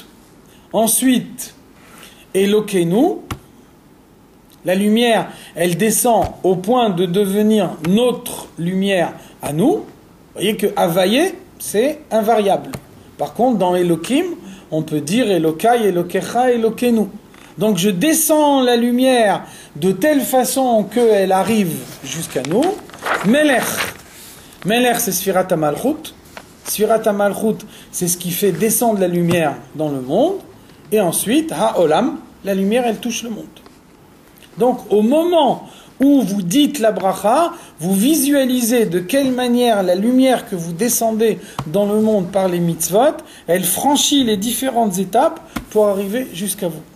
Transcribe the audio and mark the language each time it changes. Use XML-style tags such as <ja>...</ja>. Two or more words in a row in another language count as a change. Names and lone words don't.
<fr>Ensuite, Elokenu, la lumière, elle descend au point de devenir notre lumière à nous. Vous voyez que Avaye, c'est invariable. Par contre, dans Elokim, on peut dire</fr> <he>אלוקי, אלוקיך, אלוקינו.</he> <fr>Donc je descends la lumière de telle façon qu'elle arrive jusqu'à nous. Melech. Melech, c'est</fr> <he>ספירת המלכות. ספירת המלכות,</he> <fr>c'est ce qui fait descendre la lumière dans le monde. Et ensuite, Ha'olam, la lumière, elle touche le monde. Donc au moment où vous dites la bracha, vous visualisez de quelle manière la lumière que vous descendez dans le monde par les mitzvot, elle franchit les différentes étapes pour arriver jusqu'à vous.</fr>